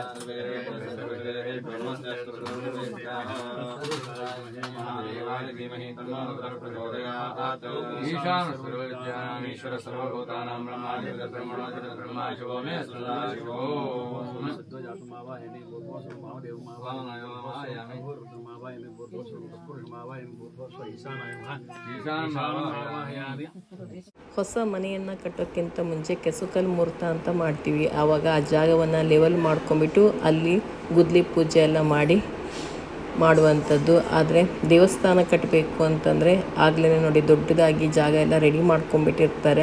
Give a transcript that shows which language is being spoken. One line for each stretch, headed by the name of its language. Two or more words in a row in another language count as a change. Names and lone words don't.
Sanskrit: महादेवाय धीमहि तन्नो रुद्रः प्रचोदयात् ईशान सर्वविद्यानामीश्वर सर्वभूतानां ब्रह्मादिब्रह्मणोऽधिपतिः ब्रह्मा शिवो मे सदा शिवो सद्यो जातम आवाहयामि भूर्भुवस्वं महादेवं आवाहयामि रुद्रम् आवाहयामि भूर्भुवस्वं तत्पुरुषम् आवाहयामि भूर्भुवस्वं ईशानाय नमः ईशानम् आवाहयामि.
Kannada: ಹೊಸ ಮನೆಯನ್ನು ಕಟ್ಟೋಕ್ಕಿಂತ ಮುಂಚೆ ಕೆಸುಕಲ್ ಮುಹೂರ್ತ ಅಂತ ಮಾಡ್ತೀವಿ. ಆವಾಗ ಆ ಜಾಗವನ್ನು ಲೆವೆಲ್ ಮಾಡ್ಕೊಂಬಿಟ್ಟು ಅಲ್ಲಿ ಗುದ್ಲಿ ಪೂಜೆ ಎಲ್ಲ ಮಾಡುವಂಥದ್ದು. ಆದರೆ ದೇವಸ್ಥಾನ ಕಟ್ಟಬೇಕು ಅಂತಂದರೆ ಆಗಲೇ ನೋಡಿ ದೊಡ್ಡದಾಗಿ ಜಾಗ ಎಲ್ಲ ರೆಡಿ ಮಾಡ್ಕೊಂಬಿಟ್ಟಿರ್ತಾರೆ.